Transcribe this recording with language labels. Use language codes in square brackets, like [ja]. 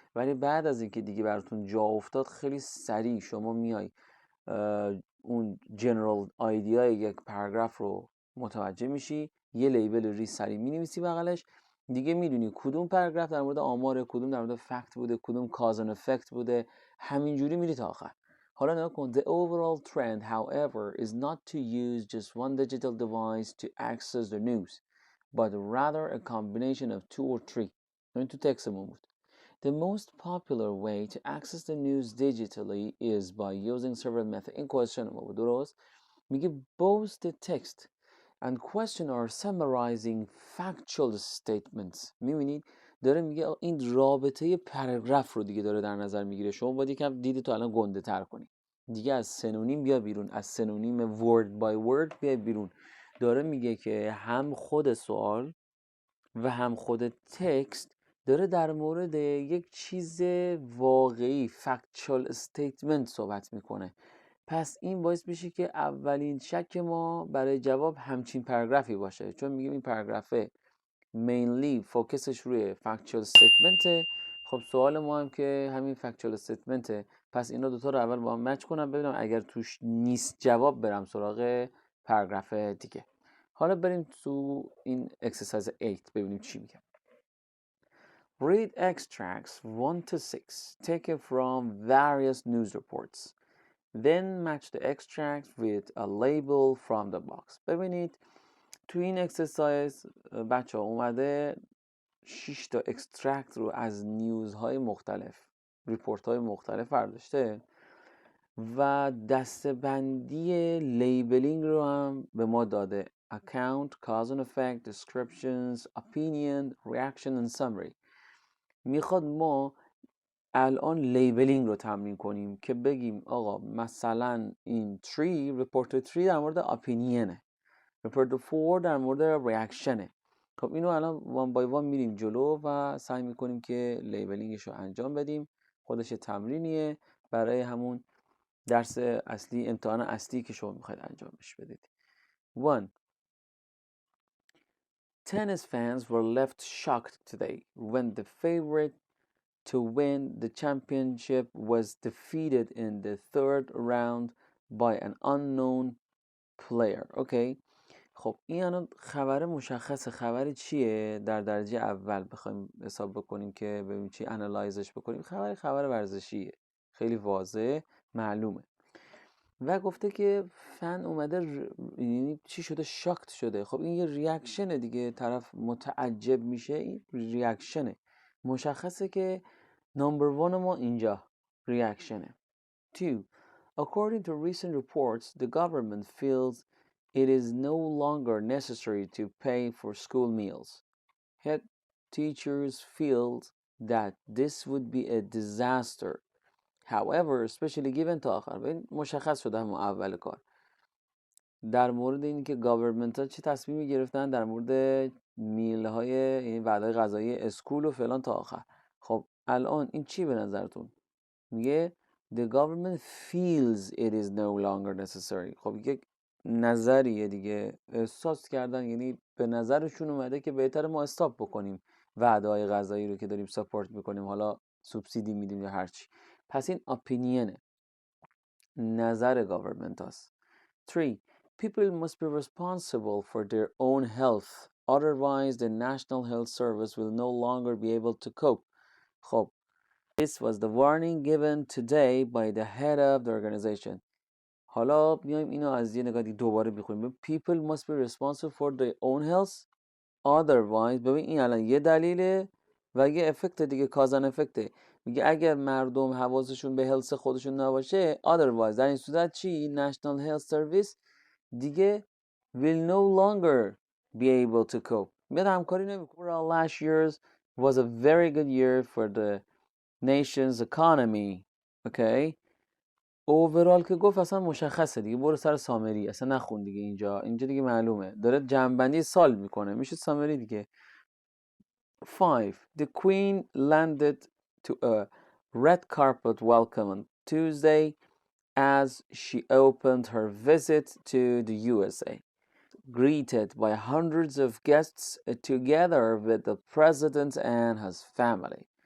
[fa] ولی بعد از اینکه دیگه براتون جا افتاد خیلی سریع شما میای اون جنرال آیدیای یک پاراگراف رو متوجه میشی، یه لیبل ری سریع مینویسی بغلش، دیگه میدونی کدوم پاراگراف در مورد آمار، کدوم در مورد فکت بوده، کدوم کاز اند افکت بوده، همینجوری میری تا آخر. حالا نگاه کن. [en] The overall trend, however, is not to use just one digital device to access the news, but rather a combination of 2 or 3. [fa] این تو تکسمون بود. [en] The most popular way to access the news digitally is by using several methods. این question [fa] ما بود، درست؟ میگه [en] both the text and question are summarizing factual statements. [fa] میبینید داره میگه این رابطه پاراگراف رو دیگه داره در نظر میگیره. شما باید یکم دیدتو الان گنده تر کنی دیگه، از سنونیم بیا بیرون، از سنونیم [en] word by word [fa] بیا بیرون. داره میگه که هم خود سوال و هم خود تکست داره در مورد یک چیز واقعی [en] factual statement [fa] صحبت میکنه. پس این باعث میشه که اولین شک ما برای جواب همچین پاراگرافی باشه، چون میگیم این پاراگرافه mainly فوکسش روی [en] factual statement. [fa] خب سوال ما هم که همین [en] factual statement. [fa] پس اینا دوتا رو اول با هم مچ کنم ببینم اگر توش نیست جواب برم سراغ پاراگراف دیگه. حالا بریم تو این exercise 8 ببینیم چی میگه. [en] Read extracts 1 to 6 taken from various news reports. Then match the extracts with a label from the box. [fa] ببینید تو این اکسرسایز بچه ها اومده 6 تا اکسترکت رو از نیوزهای مختلف، ریپورت های مختلف برداشته و دسته‌بندی لیبلینگ رو هم به ما داده. [en] account, cause and effect, descriptions, opinion, reaction and summary. [fa] میخواد ما الان لیبلینگ رو تمرین کنیم که بگیم آقا مثلا این 3 report 3 در مورد opinionه، report 4 در مورد reactionه. خب اینو الان وان بای وان میریم جلو و سعی میکنیم که لیبلینگش رو انجام بدیم. خودش تمرینیه برای همون درس اصلی، امتحان اصلی که شما میخواید انجامش بدید. 1. [en] Tennis fans were left shocked today when the favorite to win the championship was defeated in the third round by an unknown player. [fa] اوکی. خب این الان خبر مشخصه. خبر چیه؟ در درجه اول بخوایم حساب بکنیم که ببینیم چی انالایزش بکنیم، خبر ورزشیه، خیلی واضح معلومه. و گفته که فن اومده یعنی چی شده؟ شاکت شده. خب این یه ریاکشنه دیگه، طرف متعجب میشه، این ریاکشنه. مشخصه که نمبر 1 ما اینجا ریاکشنه. 2. [en] According to recent reports, the government feels it is no longer necessary to pay for school meals. Head teachers feel that this would be a disaster. However, especially given [fa] تا آخر. ببین مشخص شده همون اول کار در مورد این که گاورمنت ها چه تصمیمی گرفتن در مورد میل های این وعده غذایی اسکول و فلان تا آخر. خب الان این چی به نظرتون؟ میگه [en] the government feels it is no longer necessary. [fa] خب یک نظریه دیگه، احساس کردن، یعنی به نظرشون اومده که بهتره ما استاپ بکنیم وعده های غذایی رو که داریم ساپورت میکنیم، حالا سوبسیدی میدیم یا هرچی. پس این اپینینه، نظر گاورمنت هاست. 3. [en] People must be responsible for their own health. Otherwise, the National Health Service will no longer be able to cope. خب This was the warning given today by the head of the organization. [fa] حالا میایم اینو از یه نگاهی دوباره بخونیم. [en] People must be responsible for their own health. [fa] Otherwise، ببین این الان یه دلیله و یه افکت دیگه، کازن افکته. میگه اگر مردم حواسشون به هلس خودشون نباشه، otherwise در این صورت چی؟ National Health Service دیگه [en] will no longer be able to cope. [fa] میاد همکاری نمیکنه. [en] Last year's was a very good year for the nation's economy. Okay. [fa] overall که گفت اصلا مشخصه دیگه، برو سر سامری، اصلا نخون دیگه. اینجا دیگه معلومه داره جنبندی سال میکنه، میشه سامری دیگه. 5. [en] The Queen landed to a red carpet welcome on Tuesday as she opened her visit to the USA, greeted by hundreds of guests together with the president and his family.